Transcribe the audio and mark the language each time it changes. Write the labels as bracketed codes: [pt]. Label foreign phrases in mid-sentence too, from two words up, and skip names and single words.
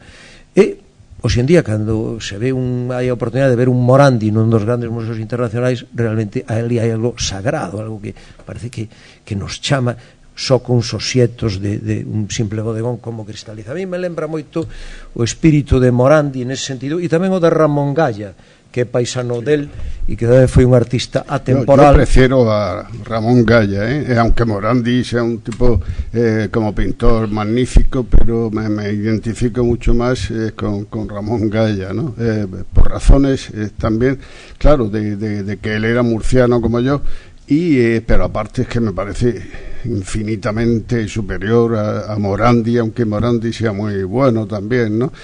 [gl] E hoxe en día, cando se ve hai a oportunidade de ver un Morandi nun dos grandes museos internacionais, realmente ali hai algo sagrado, algo que parece que nos chama, só con sosietos de un simple bodegón como cristaliza. [es] A mí me [gl] lembra moito o espírito de Morandi nese sentido, e tamén o de Ramón Galla, que é paisano del e que foi un artista atemporal. [es] Yo prefiero a Ramón Galla, aunque Morandi sea un tipo como pintor magnífico, pero me identifico mucho más con Ramón Galla, ¿no? Por razones también, claro, de que él era murciano como yo, pero aparte es que me parece infinitamente superior a Morandi, aunque Morandi sea muy bueno también, ¿no?